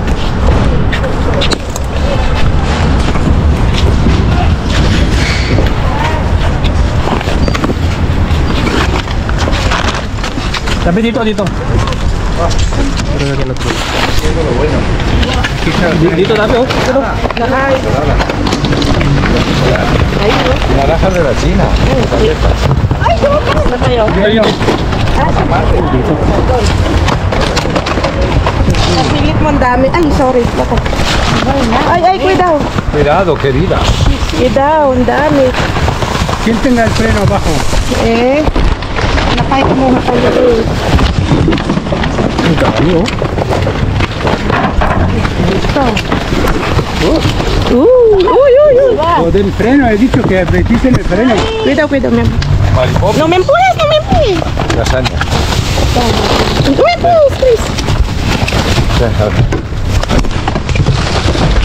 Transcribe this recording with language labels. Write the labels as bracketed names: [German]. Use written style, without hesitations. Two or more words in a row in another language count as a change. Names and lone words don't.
[Filipino] Tapi dito. Dito tapi oh. Ay. [Spanish] Naranjas de la China. [Filipino] Ay, na tayo. Dito. Kasilip mo ang dami. Ay, sorry. Ay, [Spanish] cuidado. Cuidado, querida. Cuidado, [Filipino] ang dami. [Spanish] ¿Quién tenga el freno abajo? [Filipino] Nakahit mo tayo. Ang dami oh. Ito. [Spanish] Lo del freno, he dicho que aprietes el freno. Cuidado, mi amor. Mariposa. No me empujes. Lasaña. No me empujes, please.